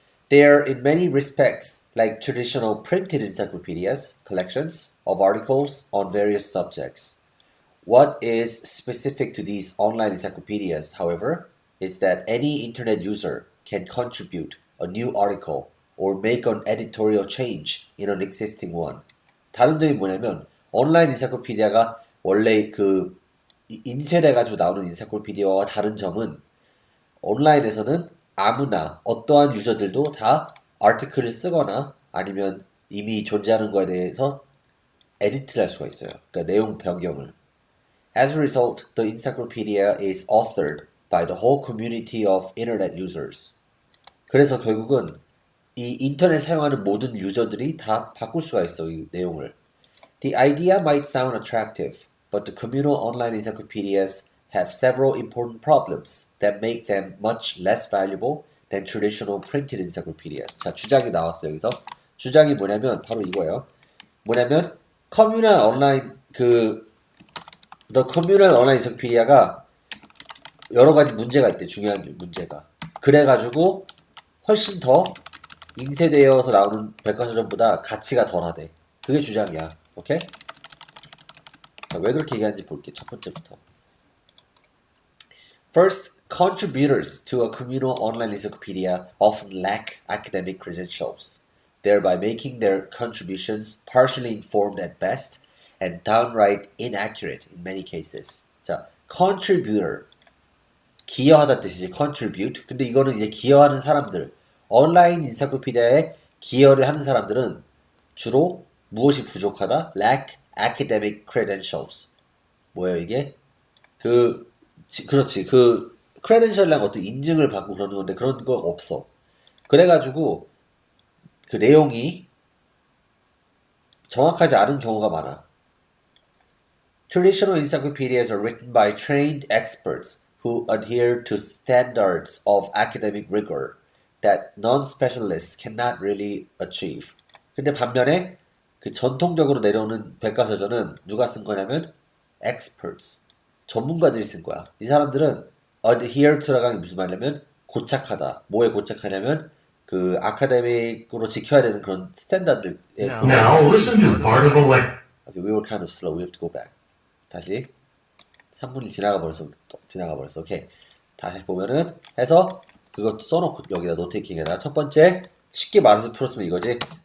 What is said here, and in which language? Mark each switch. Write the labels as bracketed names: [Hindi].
[English] They are in many respects like traditional printed encyclopedias, collections of articles on various subjects. What is specific to these online encyclopedias, however, is that any internet user can contribute a new article or make an editorial change in an existing one. [Korean] 다른 점이 뭐냐면 온라인 엔사이클로피디아가 원래 그 인쇄돼가지고 나오는 엔사이클로피디아와 다른 점은 온라인에서는 아무나 어떠한 유저들도 다 아티클을 쓰거나 아니면 이미 존재하는 거에 대해서 에디트를 할 수가 있어요. 그러니까 내용 변경을. [English] As a result, the encyclopedia is authored by the whole community of internet users. [Korean] 그래서 결국은 이 인터넷 사용하는 모든 유저들이 다 바꿀 수가 있어, 이 내용을. [English] The idea might sound attractive, but the communal online encyclopedias have several important problems that make them much less valuable than traditional printed encyclopedias. [Korean] 자, 주장이 나왔어, 여기서. 주장이 뭐냐면, 바로 이거예요. 뭐냐면, 커뮤널 온라인, [English] The communal online encyclopedia [Korean] 가 여러 가지 문제가 있대, 중요한 문제가. 그래가지고, 훨씬 더 인쇄되어서 나오는 백과사전보다 가치가 덜하대. 그게 주장이야. 오케이? 자, 왜 그렇게 얘기하는지 볼게. 첫 번째부터. [English] First, contributors to a communal online encyclopedia often lack academic credentials, thereby making their contributions partially informed at best and downright inaccurate in many cases. [Korean] 자, contributor. 기여하다 뜻이지, contribute. 근데 이거는 이제 기여하는 사람들. 온라인 인사이클로피디아에 기여를 하는 사람들은 주로 무엇이 부족하다? [English] Lack academic credentials. [Korean] 뭐예요, 이게? 그렇지. credential이란 어떤 인증을 받고 그러는 건데 그런 거 없어. 그래가지고 그 내용이 정확하지 않은 경우가 많아. [English] Traditional encyclopedias are written by trained experts who adhere to standards of academic rigor that non-specialists cannot really achieve. [Korean] 근데 반면에 그 전통적으로 내려오는 백과사전은 누가 쓴 거냐면 experts, 전문가들이 쓴 거야. 이 사람들은 [English] adhere to [Korean] 라는 게 무슨 말이냐면 고착하다. 뭐에 고착하냐면 그 아카데믹으로 지켜야 되는 그런 스탠다드에 [English] Now listen to part of a lecture. Okay, we were kind of slow. We have to go back. [Korean] 다시 3분이 지나가 버렸어. 오케이. 다시 보면은 해서 그것도 써놓고 여기다 노테이킹에다가 첫 번째 쉽게 말해서 풀었으면 이거지.